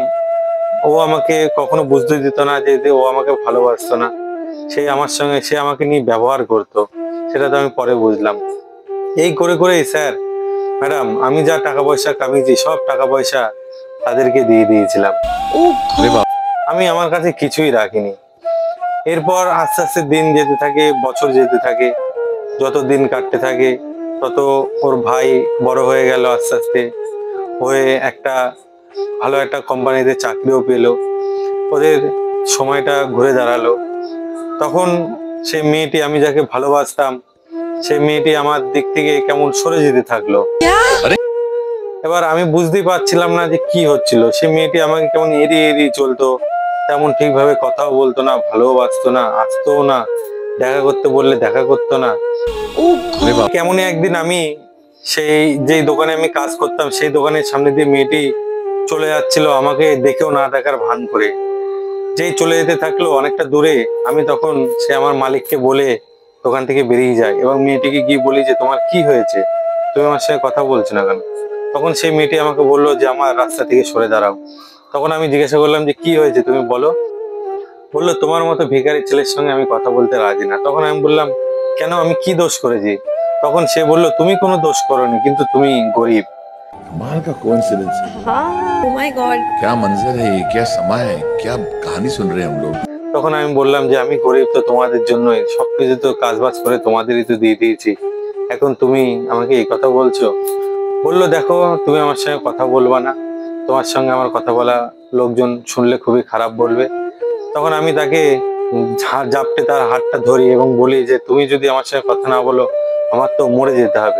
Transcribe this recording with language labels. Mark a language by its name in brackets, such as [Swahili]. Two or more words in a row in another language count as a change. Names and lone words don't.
[Bangla] ও আমাকে কখনো বুঝতে দিত না যে ও আমাকে ভালোবাসতো না, সে আমার সঙ্গে, সে আমাকে নিয়ে ব্যবহার করতো, সেটা তো আমি পরে বুঝলাম। এই করে করে [English] sir madam [Bangla] আমি যা টাকা পয়সা কামিয়েছি সব টাকা পয়সা তাদেরকে দিয়ে দিয়েছিলাম। [Hindi] अरे बाप [Bangla] আমি আমার কাছে কিছুই রাখিনি। এরপর আস্তে আস্তে দিন যেতে থাকে, বছর যেতে থাকে, যত দিন কাটতে থাকে তত ওর ভাই বড় হয়ে গেল, আস্তে আস্তে হয়ে একটা ভালো একটা কোম্পানিতে চাকরিও পেলো, ওদের সময়টা ঘুরে দাঁড়ালো। তখন সেই মেয়েটি, আমি যাকে ভালোবাসতাম, সেই মেয়েটি আমার দিক থেকে কেমন সরে যেতে থাকলো। এবার আমি বুঝতেই পারছিলাম না যে কি হচ্ছিল। সে মেয়েটি আমাকে কেমন এড়িয়ে এড়িয়ে চলতো, তেমন ঠিকভাবে কথাও বলতো না, ভালোবাসতো না, আসতো না, দেখা করতে বললে দেখা করতো না। [Hindi] अरे बाप [Bangla] কেমনই একদিন আমি সেই যেই দোকানে আমি কাজ করতাম সেই দোকানের সামনে দিয়ে মেয়েটি চলে যাচ্ছিল, আমাকে দেখেও না দেখার ভান করে। যেই চলে যেতে থাকলো অনেকটা দূরে, আমি তখন সে আমার মালিককে বলে দোকান থেকে বেরিয়ে যায় এবং মেয়েটিকে গিয়ে বলি যে তোমার কি হয়েছে, তুমি আমার সঙ্গে কথা বলছো না কেন? তখন সেই মেয়েটি আমাকে বললো যে আমার রাস্তা থেকে সরে দাঁড়াও। তখন আমি জিজ্ঞাসা করলাম যে কি হয়েছে তুমি বলো। বললো তোমার মতো ভিখারি ছেলের সঙ্গে আমি কথা বলতে রাজি না। তখন আমি বললাম কেন, আমি কি দোষ করেছি? তখন সে বলল, তুমি কোনো দোষ করোনি, কিন্তু তুমি গরিব। [Hindi] कमाल का कोइंसिडेंस है। [English] हाँ oh my god [Hindi] क्या मंजर है ये, क्या समय है, क्या कहानी सुन रहे हैं हम लोग। [Bangla] তখন আমি বললাম যে আমি গরিব তো তোমাদের জন্যই, সবকিছু তো কাজবাজ করে তোমাদেরই তো দিয়ে দিয়েছি, এখন তুমি আমাকে এই কথা বলছো। বললো, দেখো তুমি আমার সঙ্গে কথা বলবা না, তোমার সঙ্গে আমার কথা বলা লোকজন শুনলে খুবই খারাপ বলবে। তখন আমি তাকে জাপটে তার হাতটা ধরি এবং বলি যে তুমি যদি আমার সঙ্গে কথা না বলো আমার তো মরে যেতে হবে।